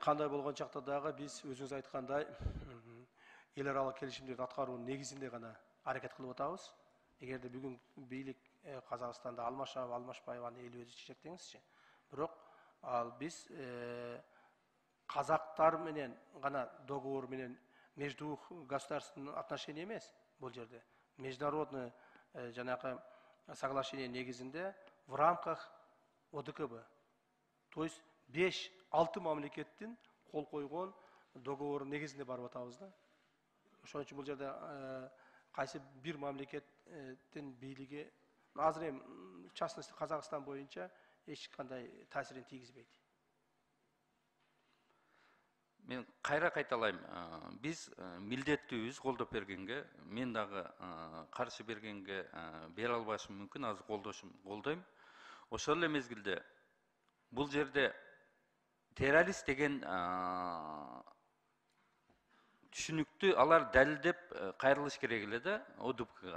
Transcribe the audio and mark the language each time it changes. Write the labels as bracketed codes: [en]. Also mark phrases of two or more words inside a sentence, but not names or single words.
[ky] Кандай болгон чакта дагы биз өзүңүз айткандай эл аралык келишимдерди аткаруунун негизинде гана аракет кылып атабыз. Эгерде бүгүн бийлик Казакстанда алмашабы, алмашпайбы аны эл өзү чечет деңизчи. Бирок ал биз казактар менен гана договор менен [ru] между государственными отношения [ky] эмес бул жерде. [ru] Международный жанагы соглашение негизинде в рамках ОДКБ. [ky] То есть 5-6 мамлекеттин кол койгон договор негизинде барып атабыз да. Ошон үчүн бул жерде кайсы бир мамлекеттин бийлиги азыр эми [ru] в частности [ky] Казакстан боюнча эч кандай таасирин тийгизбейт. Мен кайра кайталайм. Биз милдеттүүбүз колдоп бергенге, мен дагы каршы бергенге бере албашым мүмкүн, азыр колдойм. Ошол эле мезгилде бул жерде террорист деген түшүнүктү алар далилдеп кайрылыш керек эле да ОДКБга.